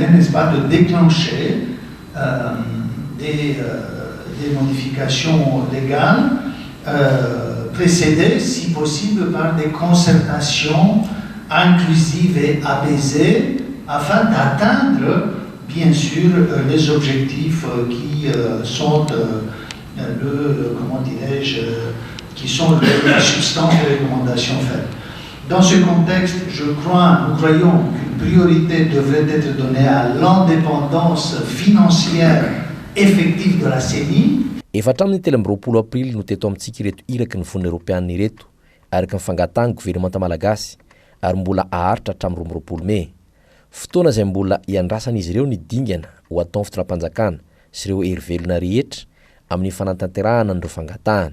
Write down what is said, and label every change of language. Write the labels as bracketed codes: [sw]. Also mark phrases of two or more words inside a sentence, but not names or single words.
[fr] n'est-ce pas, de déclencher des modifications légales précédées, si possible, par des concertations inclusives et apaisées, afin d'atteindre, bien sûr, les objectifs qui sont qui sont la substance des recommandations faites. Dans ce contexte, nous croyons qu'une priorité devrait être donnée à l'indépendance financière effective de la CENI. [mg] Efatra amin'ny 20 aprily no teto amintsika ireto iraky ny vony eropeanina ireto araka ny fangatahany gouvernemanta malagasy ary mbola aharitra hatramin'ny 20 Mey. Fotoana izay mbola iandrasana izy ireo ny dingana ho ataon'ny fitondram-panjakana sy ireo herivelona rehetra amin'ny fanatanterahana an'ireo fangatahana.